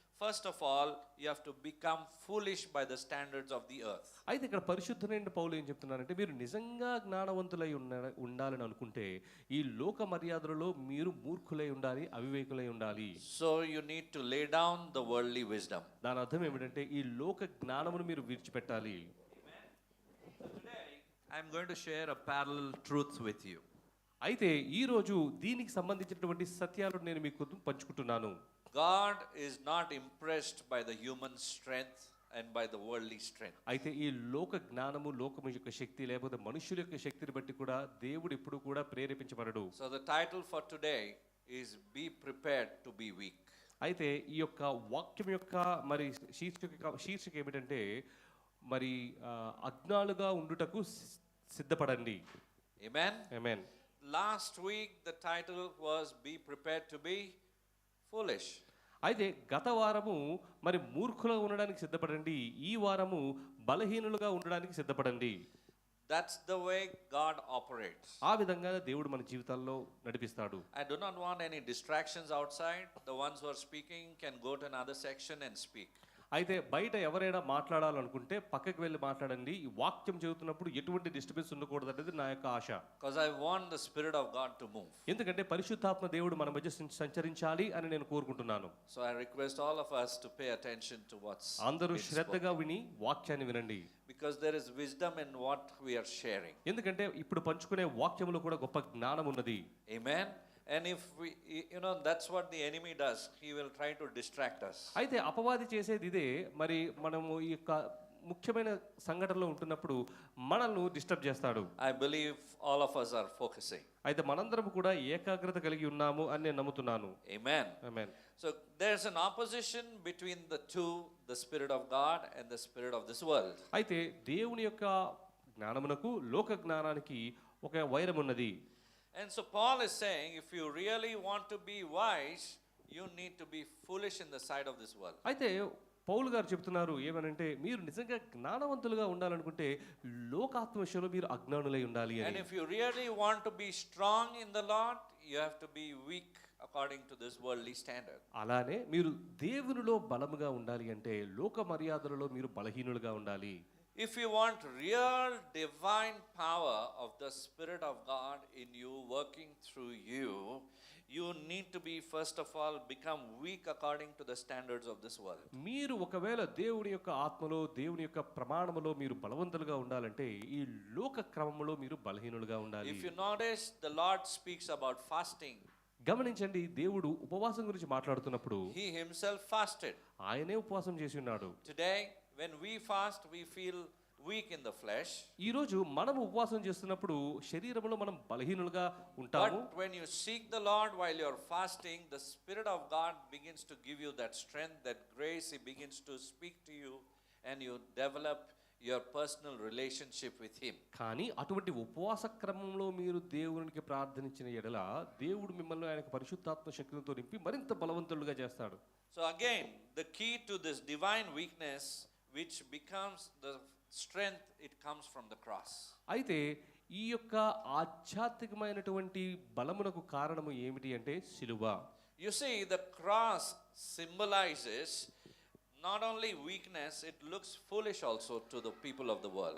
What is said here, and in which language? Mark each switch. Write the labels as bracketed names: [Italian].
[English] first of all, you have to become foolish by the standards of the earth. [Telugu] అయితే ఇక్కడ పరిశుద్ధులైన పౌలు ఏం చెప్తున్నారంటే మీరు నిజంగా జ్ఞానవంతులై ఉండాలని అనుకుంటే ఈ లోక మర్యాదలలో మీరు మూర్ఖులై ఉండాలి, అవివేకులై ఉండాలి. [English] So you need to lay down the worldly wisdom. [Telugu] దాని అర్థం ఏమిటంటే ఈ లోక జ్ఞానమును మీరు విడిచిపెట్టాలి. [English] So today, I'm going to share a parallel truth with you. [Telugu] అయితే ఈ రోజు దీనికి సంబంధించినటువంటి సత్యాలను నేను మీకు పంచుకుంటున్నాను. [English] God is not impressed by the human strength and by the worldly strength. [Telugu] అయితే ఈ లోక జ్ఞానము, లోకము యొక్క శక్తి లేకపోతే మనుషుల యొక్క శక్తిని బట్టి కూడా దేవుడు ఎప్పుడు కూడా ప్రేరేపించబడడు. [English] So the title for today is Be Prepared to be Weak. [Telugu] అయితే ఈ యొక్క వాక్యం యొక్క మరి శీర్షిక ఏమిటంటే మరి అజ్ఞానులుగా ఉండుటకు సిద్ధపడండి. [English] Amen. [Telugu] Amen. [English] Last week the title was Be Prepared to be Foolish. [Telugu] అయితే గత వారము మరి మూర్ఖులుగా ఉండడానికి సిద్ధపడండి, ఈ వారము బలహీనులుగా ఉండడానికి సిద్ధపడండి. [English] That's the way God operates. [Telugu] ఆ విధంగా దేవుడు మన జీవితాల్లో నడిపిస్తాడు. [English] I do not want any distractions outside. The ones who are speaking can go to another section and speak. [Telugu] అయితే బయట ఎవరైనా మాట్లాడాలనుకుంటే పక్కకి వెళ్ళి మాట్లాడండి. ఈ వాక్యం చెబుతున్నప్పుడు ఎటువంటి డిస్టర్బెన్స్ ఉండకూడదు అనేది నా యొక్క ఆశ. [English] Because I want the Spirit of God to move. [Telugu] ఎందుకంటే పరిశుద్ధాత్మ దేవుడు మన మధ్య సంచరించాలి అని నేను కోరుకుంటున్నాను. [English] So I request all of us to pay attention to what's [Telugu] అందరూ [English] being [Telugu] శ్రద్ధగా [English] spoken. [Telugu] విని వాక్యాన్ని వినండి. [English] Because there is wisdom in what we are sharing. [Telugu] ఎందుకంటే ఇప్పుడు పంచుకునే వాక్యములో కూడా గొప్ప జ్ఞానం ఉన్నది. [English] Amen. And if we, that's what the enemy does. He will try to distract us. [Telugu] అయితే అపవాది చేసేది ఇదే. మరి మనము ఈ యొక్క ముఖ్యమైన సంఘటనలో ఉంటున్నప్పుడు మనల్ని డిస్టర్బ్ చేస్తాడు. [English] I believe all of us are focusing. [Telugu] అయితే మనందరం కూడా ఏకాగ్రత కలిగి ఉన్నాము అని నేను నమ్ముతున్నాను. [English] Amen. [Telugu] Amen. [English] So there's an opposition between the two, the Spirit of God and the spirit of this world. [Telugu] అయితే దేవుని యొక్క జ్ఞానమునకు లోక జ్ఞానానికి ఒక వైరం ఉన్నది. [English] And so Paul is saying, if you really want to be wise, you need to be foolish in the sight of this world. [Telugu] అయితే పౌలు గారు చెప్తున్నారు ఏమనంటే మీరు నిజంగా జ్ఞానవంతులుగా ఉండాలనుకుంటే లోకాత్మ విషయంలో మీరు అజ్ఞానులై ఉండాలి [English] And [Telugu] అని. [English] if you really want to be strong in the Lord, you have to be weak according to this worldly standard. [Telugu] అలానే మీరు దేవునిలో బలముగా ఉండాలి అంటే లోక మర్యాదలలో మీరు బలహీనులుగా ఉండాలి. [English] If you want real divine power of the Spirit of God in you working through you, you need to be first of all become weak according to the standards of this world. [Telugu] మీరు ఒకవేళ దేవుని యొక్క ఆత్మలో దేవుని యొక్క ప్రమాణములో మీరు బలవంతులుగా ఉండాలంటే ఈ లోక క్రమములో మీరు బలహీనులుగా ఉండాలి. [English] If you notice, the Lord speaks about fasting. [Telugu] గమనించండి, దేవుడు ఉపవాసం గురించి మాట్లాడుతున్నప్పుడు [English] He himself fasted. [Telugu] ఆయనే ఉపవాసం చేసి ఉన్నాడు. [English] Today, when we fast, we feel weak in the flesh. [Telugu] ఈ రోజు మనం ఉపవాసం చేస్తున్నప్పుడు శరీరంలో మనం బలహీనులుగా ఉంటాము. [English] But when you seek the Lord while you are fasting, the Spirit of God begins to give you that strength, that grace. He begins to speak to you and you develop your personal relationship with Him. [Telugu] కానీ అటువంటి ఉపవాస క్రమంలో మీరు దేవునికి ప్రార్థించిన ఎడల దేవుడు మిమ్మల్ని ఆయన పరిశుద్ధాత్మ శక్తితో నింపి మరింత బలవంతులుగా చేస్తాడు. [English] So again, the key to this divine weakness, which becomes the strength, it comes from the cross. [Telugu] అయితే ఈ యొక్క ఆధ్యాత్మికమైనటువంటి బలమునకు కారణము ఏమిటి అంటే సిలువ. [English] You see, the cross symbolizes not only weakness, it looks foolish also to the people of the world.